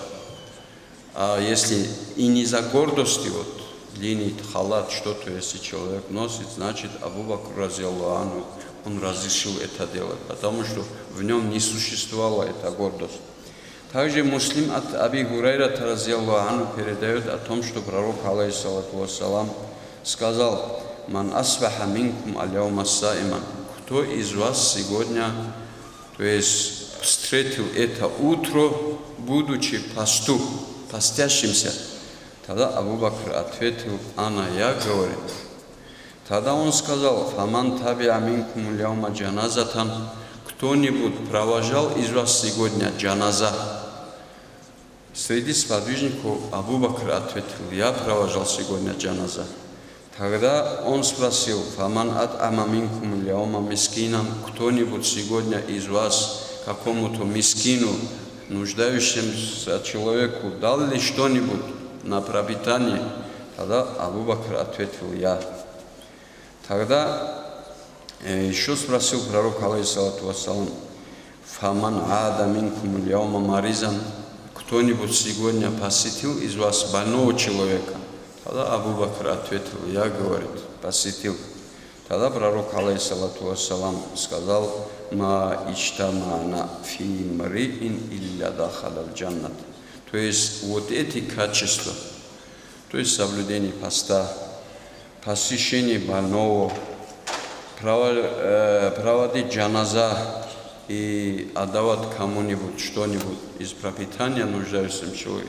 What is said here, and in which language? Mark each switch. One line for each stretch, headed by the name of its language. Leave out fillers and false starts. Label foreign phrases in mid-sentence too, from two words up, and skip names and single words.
Russian: А если и не за гордостью, вот длинный халат, что-то, если человек носит, значит, Абу Бакр,
Arabic: رضي الله عنه,
Russian: он разрешил это делать, потому что в нем не существовала эта гордость. Также Муслим от Аби Хурайра,
Arabic: رضي الله عنه,
Russian: передает о том, что пророк,
Arabic: عليه الصلاة والسلام,
Russian: сказал:
Arabic: «من أصبح منكم اليوم صائما».
Russian: Кто из вас сегодня, то есть встретил это утро, будучи постящимся? Тогда Абу Бакр ответил: «Ана, я, говорит». Тогда он сказал:
Arabic: «فمن تبع منكم اليوم جنازة».
Russian: Кто-нибудь провожал из вас сегодня джаназа? Среди сподвижников Абу Бакр ответил: «Я провожал сегодня джаназа». Тогда он спросил:
Arabic: «فمن أطعم منكم اليوم مسكينا».
Russian: Кто-нибудь сегодня из вас какому-то мискину, нуждающемуся человеку, дал ли что-нибудь на пропитание? Тогда Абу Бакр ответил: «Я». Тогда еще спросил пророк,
Arabic: عليه الصلاة والسلام فمن عاد منكم اليوم مريضا».
Russian: Кто-нибудь сегодня посетил из вас больного человека? Тогда Абу Бакр ответил: «Я, говорит, посетил». Тогда пророк,
Arabic: عليه الصلاة والسلام,
Russian: сказал:
Arabic: «ما اجتمعن في امرئ إلا دخل الجنة».
Russian: То есть вот эти качества, то есть соблюдение поста, посещение больного, проводить джаназа и отдавать кому-нибудь что-нибудь из пропитания нуждающимся человеку.